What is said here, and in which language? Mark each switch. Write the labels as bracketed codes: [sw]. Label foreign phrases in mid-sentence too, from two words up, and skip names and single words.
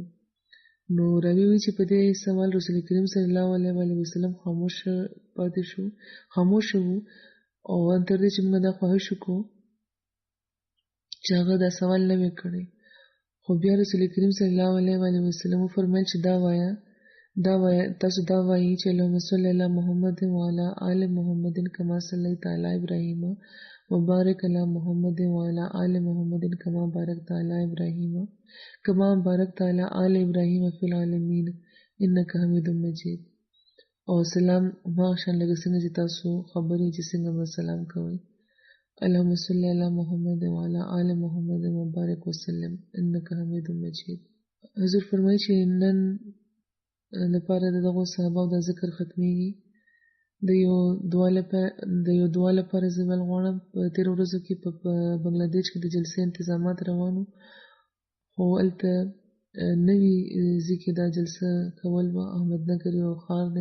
[ps] نو راوي وایي چې په دې سوال رسول کریم [ar] صلی الله علیه وسلم [ps] خاموش وو او تر دې چې مونږ دا خواهش وکړو چې هغه دا سوال نه وي کړی. خو بیا رسول کریم [ar] صلی الله علیه وسلم [ps] وفرمایل چې دا وایه تاسو دا وایي چې [ar] اللهم صل علی محمد وعلى آل محمد كما صليت على إبراهيم وبارك على محمد وعلى آل محمد كما باركت على إبراهيم كما باركت على آل إبراهيم في العالمين إنك حميد مجيد. [ps] او سلام ما شان لګ څنګه چې تاسو خبرې چې څنګه به سلام کوئ. [ar] اللهم صل علی محمد وعلى آل محمد وبارك وسلم إنك حميد مجيد. [ps] حضور فرمایي چې نن لپاره دغه صحابه د ذکر ختميږي. د یو دعا لپاره زبل غواړم. په تیر ورځو کې په بنگلاديش کې د جلسې انتظامات روانو، خو هلته نوي ځای کې دا جلسه کول به احمدنګر یو ښار دی.